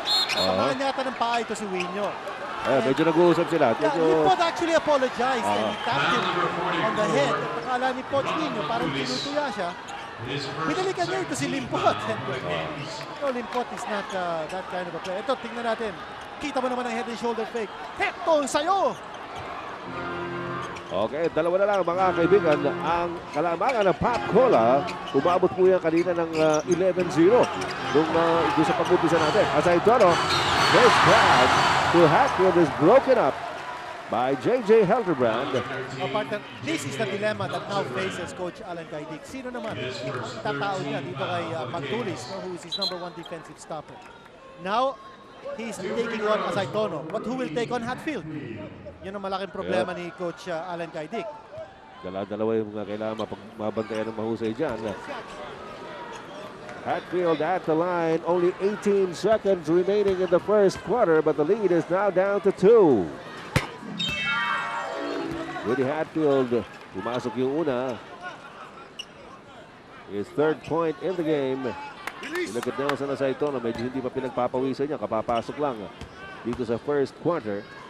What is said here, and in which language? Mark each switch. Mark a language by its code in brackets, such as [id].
[tl] Samahan yata ng paa ito si Wino. Medyo nag-uusap sila. [en] Limpot actually apologized and he tapped him on the head. [tl] At akala ni Coach Wino, parang tinutuya siya. Binalikan niya ito si Limpot. [en] No, Limpot is not that kind of a player. [tl] Ito, tingnan natin. Kita mo naman ang [en] head and shoulder fake. [tl] Hector, sa'yo! Okay, dalawa na lang mga kaibigan. Ang kalamangan ng Pop Cola, umabot po yan kanina ng 11-0 nung sa pag-umpisa natin. [en] As I don't know, first crowd to Hatfield is broken up by JJ Helterbrand. Partner, this is the dilemma that now faces Coach Alan Kaidik. [tl] Sino naman tatao niya dito kay Magtulis, [en] who is his #1 defensive stopper. Now, he's taking on Asaitono. But who will take on Hatfield? [tl] Yun ang malaking problema ni Coach Alan Kaidik. Dalawa yung mga kailangan mabantayan ng mahusay dyan. [en] Hatfield at the line, only 18 seconds remaining in the first quarter, but the lead is now down to 2. [tl] Rudy Hatfield, pumasok yung una. [en] His third point in the game. Look at Nelson Saitono, [tl] medyo hindi pa pinagpapawisan niya, kapapasok lang dito sa [en] first quarter.